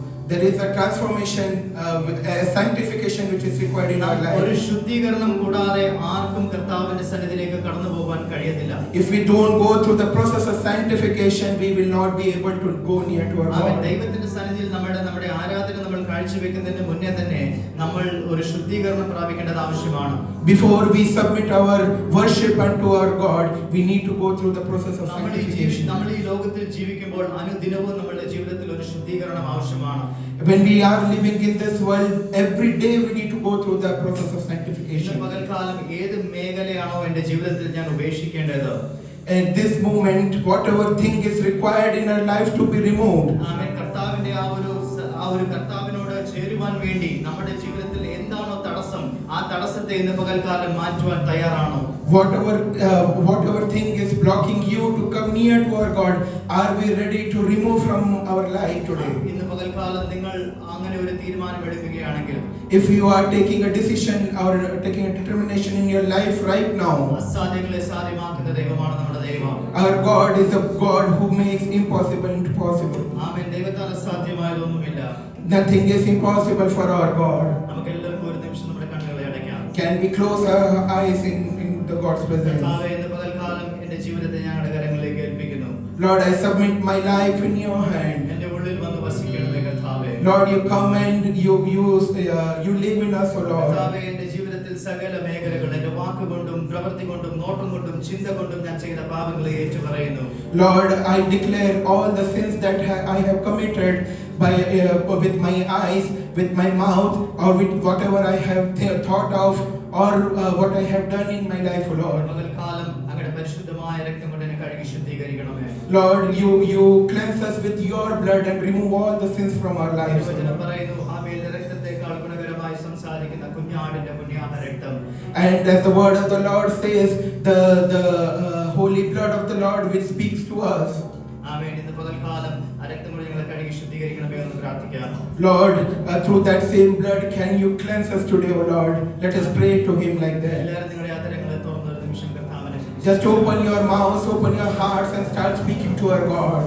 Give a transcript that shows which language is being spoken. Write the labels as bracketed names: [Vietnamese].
[English] there is a transformation, a sanctification which is required in our [Malayalam] ഒരു [English] life. [Malayalam] ശുദ്ധീകരണം കൂടാതെ ആർക്കും കർത്താവിന്റെ സന്നിധിയിലേക്ക് കടന്നു പോകാൻ കഴിയത്തില്ല. [English] If we don't go through the process of sanctification, we will not be able to go near to our [Malayalam] amen, [English] God. [Malayalam] ദൈവത്തിന്റെ സന്നിധിയിൽ നമ്മുടെ ആരാധന നമ്മൾ കാഴ്ചവെക്കുന്നതിന് മുന്നേ തന്നെ നമ്മൾ ഒരു ശുദ്ധീകരണം പ്രാപിക്കേണ്ടത് ആവശ്യമാണ്. [English] Before we submit our worship unto our God, we need to go through the process of sanctification. [Malayalam] നമ്മൾ ഈ ലോകത്തിൽ ജീവിക്കുമ്പോൾ അനുദിനവും നമ്മുടെ ജീവിതത്തിൽ ഒരു ശുദ്ധീകരണം ആവശ്യമാണ്. [English] When we are living in this world, every day we need to go through the process of [Malayalam] ഇന്ന് [English] sanctification. [Malayalam] പകൽക്കാലം ഏത് മേഖലയാണോ എന്റെ ജീവിതത്തിൽ ഞാൻ ഉപേക്ഷിക്കേണ്ടത്, [English] At this moment, whatever thing is required in our life to be removed, [Malayalam] ആമേൻ, കർത്താവിന്റെ ആ ഒരു കർത്താവിനോട് ചേരുവാൻ വേണ്ടി നമ്മുടെ ജീവിതത്തിൽ എന്താണോ തടസ്സം, ആ തടസ്സത്തെ ഇന്ന് പകൽക്കാലം മാറ്റുവാൻ തയ്യാറാണോ? [English] whatever thing is blocking you to come near to our God, are we ready to remove from our life today? [Malayalam] ഇന്ന് പകൽക്കാലം നിങ്ങൾ അങ്ങനെ ഒരു തീരുമാനം എടുക്കുകയാണെങ്കിൽ, [English] If you are taking a decision or taking a determination in your life right now, [Malayalam] അസാധ്യങ്ങളെ സാധ്യമാക്കുന്ന ദൈവമാണ് നമ്മുടെ ദൈവം. [English] our God is a God who makes impossible into possible. [Malayalam] ആമേൻ, ദൈവത്താൽ അസാധ്യമായതൊന്നുമില്ല. [English] Nothing is impossible for our God. [Malayalam] നമുക്ക് എല്ലാവർക്കും ഒരു നിമിഷം നമ്മുടെ കണ്ണുകളെ അടയ്ക്കാം. [English] Can we close our eyes in the God's presence? [Malayalam] കർത്താവേ, ഇന്ന് പകൽക്കാലം എന്റെ ജീവിതത്തെ ഞങ്ങളുടെ കരങ്ങളിലേക്ക് ഏൽപ്പിക്കുന്നു. [English] Lord, I submit my life in your hand. [Malayalam] എന്റെ ഉള്ളിൽ വന്ന് വസിക്കണമേ കർത്താവേ. [English] Lord, you come and you live in us, O Lord. [Malayalam] കർത്താവേ, എന്റെ ജീവിതത്തിൽ സകല മേഖലകൾ എന്റെ വാക്കുകൊണ്ടും പ്രവൃത്തി കൊണ്ടും നോട്ടം കൊണ്ടും ചിന്ത കൊണ്ടും ഞാൻ ചെയ്ത പാപങ്ങളെ ഏറ്റുപറയുന്നു. [English] Lord, I declare all the sins that I have committed with my eyes, with my mouth, or with whatever I have thought of, or what I have done in my life, O Lord. [Malayalam] പകൽക്കാലം അങ്ങയുടെ പരിശുദ്ധമായ രക്തം കൊണ്ട് എന്നെ കഴുകി ശുദ്ധീകരിക്കണമേ. [English] Lord, you cleanse us with your blood and remove all the sins from our lives, O [Malayalam] തിരുവചനം [English] Lord. [Malayalam] പറയുന്നു, ഹാബേലിന്റെ രക്തത്തെക്കാൾ ഗുണകരമായി സംസാരിക്കുന്ന കുഞ്ഞാടിന്റെ പുണ്യാഹ രക്തം. [English] And as the word of the Lord says, the holy blood of the Lord which speaks to us. [Malayalam] ആമേൻ, ഇന്ന് പകൽക്കാലം ആ രക്തം കൊണ്ട് ഞങ്ങളെ കഴുകി ശുദ്ധീകരിക്കണമേ എന്ന് പ്രാർത്ഥിക്കാം. [English] Lord, through that same blood, can you cleanse us today, O Lord? Let us pray to Him like that. [Malayalam] എല്ലാവരും നിങ്ങളുടെ അതരങ്ങളെ തുറന്ന് ഒരു നിമിഷം കർത്താവിനെ സ്തുതിച്ച് [English] Just open your mouths, open your hearts, and start speaking to our God.